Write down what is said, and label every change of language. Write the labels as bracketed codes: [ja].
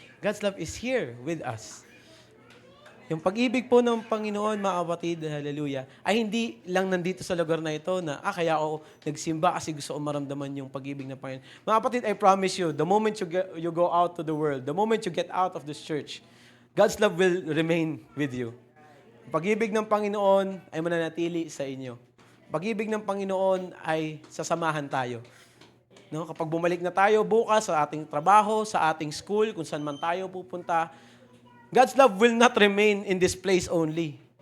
[en] God's love is here with us. [tl] Yung pag-ibig po ng Panginoon, mga kapatid, hallelujah, ay hindi lang nandito sa lugar na ito na, kaya ako nagsimba kasi gusto ko maramdaman yung pag-ibig ng Panginoon. [en] Mga kapatid, I promise you, the moment you go out to the world, the moment you get out of this church, God's love will remain with you. [tl] Pag-ibig ng Panginoon ay mananatili sa inyo. Pag-ibig ng Panginoon ay sasamahan tayo. No? Kapag bumalik na tayo bukas sa ating trabaho, sa ating school, kung saan man tayo pupunta, [en] God's love will not remain in this place only.